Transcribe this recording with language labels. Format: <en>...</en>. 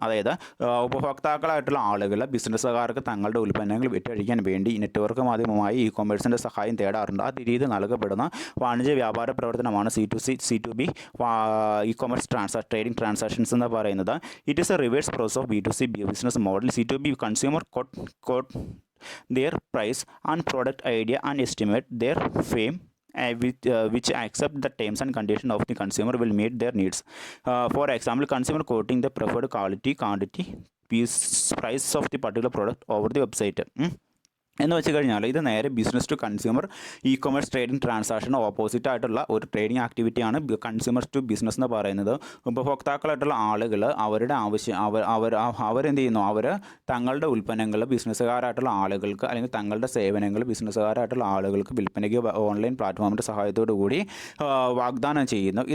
<ml>അതായത് ഉപഭോക്താക്കളായിട്ടുള്ള ആളുകൾ ബിസിനസ്സുകാർക്ക് തങ്ങളുടെ ഉൽപ്പന്നങ്ങൾ വിറ്റഴിക്കാൻ വേണ്ടി നെറ്റ്വർക്ക് മാധ്യമമായി ഇ-കൊമേഴ്സിൻ്റെ സഹായം തേടാറുണ്ട്. ആ രീതി നൽകപ്പെടുന്ന വാണിജ്യ വ്യാപാര പ്രവർത്തനമാണ് C2B ഇ-കൊമേഴ്സ് ട്രേഡിംഗ് ട്രാൻസാക്ഷൻസ് എന്ന് പറയുന്നത്.</ml> <en>It is a reverse process of B2C business model. C2B consumer quote their price and product idea and estimate their fame which accept the terms and conditions of the consumer will meet their needs. For example, consumer quoting the preferred quality, quantity, price of the particular product over the website.</en> <ml>എന്ന് വെച്ച് കഴിഞ്ഞാൽ ഇത് നേരെ business to consumer e-commerce trading ട്രാൻസാക്ഷന് opposite ആയിട്ടുള്ള ഒരു trading ആക്ടിവിറ്റിയാണ് consumer to business എന്ന് പറയുന്നത്. ഉപഭോക്താക്കളായിട്ടുള്ള ആളുകൾ അവരുടെ ആവശ്യം അവരെന്ത് ചെയ്യുന്നു, അവർ തങ്ങളുടെ ഉൽപ്പന്നങ്ങൾ ബിസിനസ്സുകാരായിട്ടുള്ള ആളുകൾക്ക് അല്ലെങ്കിൽ തങ്ങളുടെ സേവനങ്ങൾ ബിസിനസ്സുകാരായിട്ടുള്ള ആളുകൾക്ക് വിൽപ്പനയ്ക്ക് ഓൺലൈൻ പ്ലാറ്റ്ഫോമിൻ്റെ സഹായത്തോടു കൂടി വാഗ്ദാനം ചെയ്യുന്നു.</ml>